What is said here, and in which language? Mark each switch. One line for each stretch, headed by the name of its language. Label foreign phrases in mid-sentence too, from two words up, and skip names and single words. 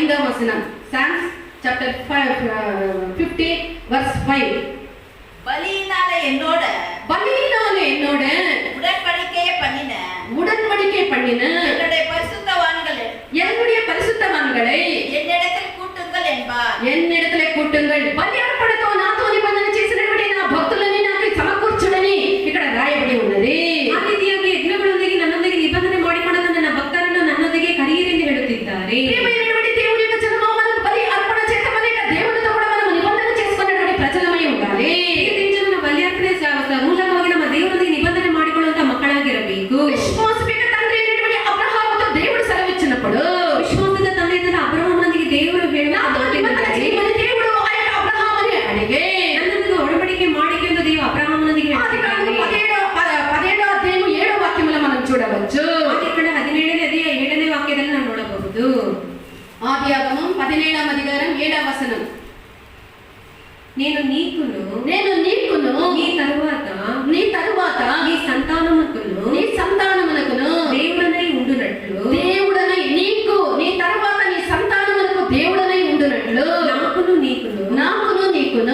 Telugu: వచనం.
English: Psalms chapter 50 verse 5.
Tamil: பலியினால என்னோட உடன்படிக்கை பண்ணின என்னுடைய பரிசுத்தவான்களை என்னிடத்தில் கூட்டுங்கள் என்பார். என்னிடத்திலே కూட்டுங்கள்.
Telugu: బలి అర్పణతో నాతో నిబంధన చేసినటువంటి నా భక్తులని నాకు సమకూర్చుడని ఇక్కడ రాయబడి ఉన్నది.
Kannada: ಆ ರೀತಿಯಾಗಿ ಯಜ್ಞಗಳೊಂದಿಗೆ ನನ್ನೊಂದಿಗೆ ನಿಬಂಧನೆ ಮಾಡಿಕೊಂಡ ನನ್ನ ಭಕ್ತರನ್ನು ನನ್ನೊಂದಿಗೆ ಕರೆಯಿರೆಂದು ಹೇಳುತ್ತಿದ್ದಾರೆ.
Telugu: ప్రియమైనటువంటి దేవుని యొక్క జనము, మనం బలి అర్పణ చేత అనేక దేవునితో కూడా మనం నిబంధన చేసుకున్నటువంటి ప్రజలమై ఉండాలి.
Kannada: ಬಲಿ ಅರ್ಪಣೆ ಮೂಲಕವಾಗಿ ನಮ್ಮ ದೇವರೊಂದಿಗೆ ನಿಬಂಧನೆ ಮಾಡಿಕೊಳ್ಳುವಂತ ಮಕ್ಕಳಾಗಿರಬೇಕು.
Telugu: విశ్వాసమైన తండ్రి అయినటువంటి అబ్రహాముతో దేవుడు సెలవిచ్చినప్పుడు,
Kannada: ವಿಶ್ವಾಸದ ತಂದೆಯಾದ ಅಬ್ರಹಾಮನಿಗೆ ದೇವರು
Telugu: నాతో నిబంధన చేయమని దేవుడు ఆ యొక్క అబ్రహాముని అడిగే,
Kannada: ನನ್ನೊಂದಿಗೆ ಒಡಂಬಡಿಕೆ ಮಾಡಿಕೊಂಡು ದೇವರು ಅಬ್ರಹಾಮನಿಗೆ
Telugu: ఆదికాండం 17వ అధ్యాయం 7వ వాక్యములో మనం చూడవచ్చు.
Kannada: ఇక్కడ 17ನೇ ಅಧ್ಯಾಯ 7ನೇ ವಾಕ್ಯದಲ್ಲಿ ನಾವು ನೋಡಬಹುದು.
Telugu: ఆదియాగమం 17వ అధ్యాయం 7వ వచనం. నేను నీకును నీ తరువాత నీ సంతానమునకును దేవుడనై ఉండునట్లు, నీ తరువాత నీ సంతానమునకు దేవుడనై ఉండునట్లు, నాకును నీకును